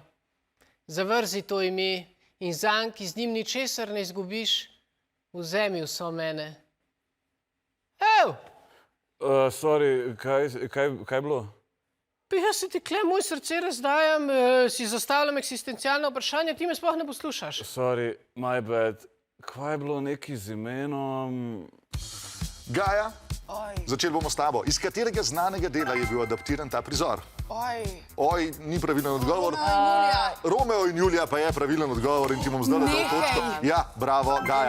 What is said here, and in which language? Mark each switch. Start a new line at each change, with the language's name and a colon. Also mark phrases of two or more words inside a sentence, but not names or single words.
Slovenian: Zavrzi to ime in zanj, ki z njim ničesar ne izgubiš, vzemi vso mene. Ev! Sorry, kaj je bilo? Pa jaz se ti kle, moj srce razdajam, si zastavljam eksistencialno vprašanje, ti me sploh ne poslušaš.
English: Sorry, my bad.
Slovenian: Kaj je bilo neki z imenom? Gaja, začeli bomo s tabo. Iz katerega znanega dela je bil adaptiran ta prizor? Oj, ni pravilen odgovor. Romeo in Julija pa je pravilen odgovor in ti bom zdaj dal točko. Ja, bravo, Gaja.